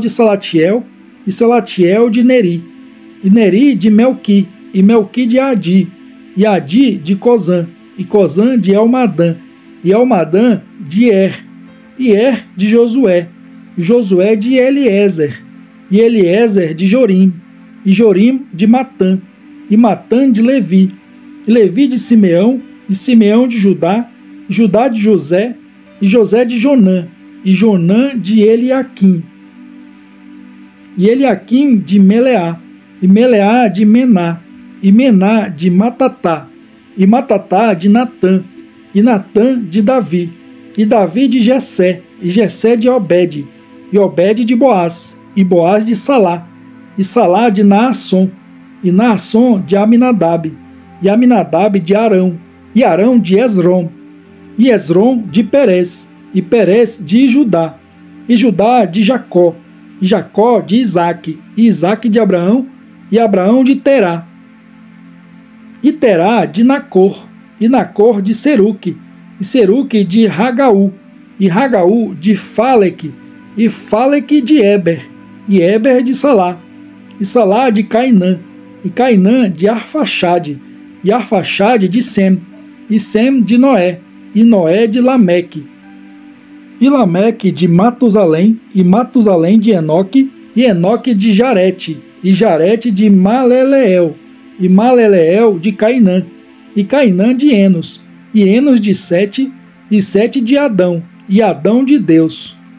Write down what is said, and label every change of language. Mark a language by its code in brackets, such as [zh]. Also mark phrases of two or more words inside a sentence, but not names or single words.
[pt] de Salatiel, e Salatiel de Neri, e Neri de Melqui, e Melqui de Adi, e Adi de Cozã, e Cozã de Elmadã, e Elmadã de e de Josué, e Josué de Eliezer, e Eliezer de Jorim, e Jorim de Matã, e Matã de Levi, e Levi de Simeão, e Simeão de Judá, e Judá de José, e José de Jonã, e Jonã de Eliaquim, e Eliaquim de Meleá, e Meleá de Mená, e Mená de Matatá, e Matatá de Natã, e Natã de Davi, e Davi de Jessé, e Jessé de Obed, e Obed de Boaz, e Boaz de Salá, e Salá de Naasson, e Naasson de Aminadab, e Aminadab de Arão, e Arão de Esrom, e Esrom de Perez, e Perez de Judá, e Judá de Jacó, e Jacó de Isaque, e Isaque de Abraão, e Abraão de Terá, e Terá de Nacor, e Nacor de Seruque, e Seruque de Ragaú, e Ragaú de Faleque, e Faleque de Eber, e Eber de Salá, e Salá de Cainã, e Cainã de Arfaxade, e Arfaxade de Sem, e Sem de Noé, e Noé de Lameque, e Lameque de Matusalém, e Matusalém de Enoque, e Enoque de Jarete, e Jarete de Maleleel, e Maleleel de Cainã, e Cainã de Enos, e Enos de Sete, e Sete de Adão, e Adão de Deus.